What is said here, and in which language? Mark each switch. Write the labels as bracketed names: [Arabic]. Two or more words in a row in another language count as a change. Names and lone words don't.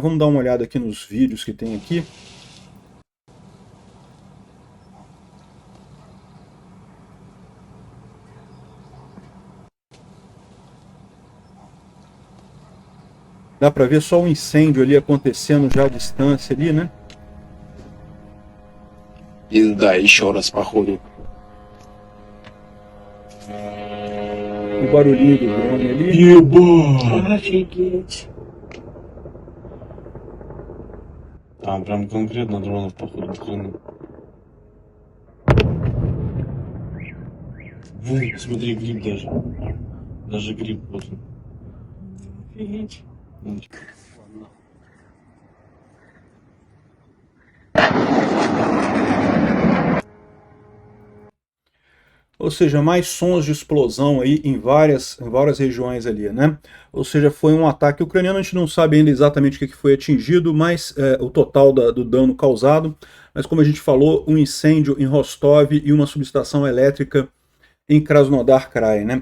[Portuguese] Vamos dar uma olhada aqui nos vídeos que tem aqui. Dá para ver só o incêndio ali acontecendo já à distância ali, né? [Russian] Да, еще раз, походу. [Portuguese] O barulhinho do drone ali. [Russian] Ебать! Офигеть. Там прям конкретно дронов, походу, хрена. Вон, смотри, гриб даже. Даже гриб вот он. Офигеть. Ладно. [Portuguese] Ou seja, mais sons de explosão aí em várias regiões ali, né? Ou seja, foi um ataque ucraniano, a gente não sabe ainda exatamente o que foi atingido, mas o total do dano causado, mas como a gente falou, um incêndio em Rostov e uma subestação elétrica em Krasnodar Krai, né?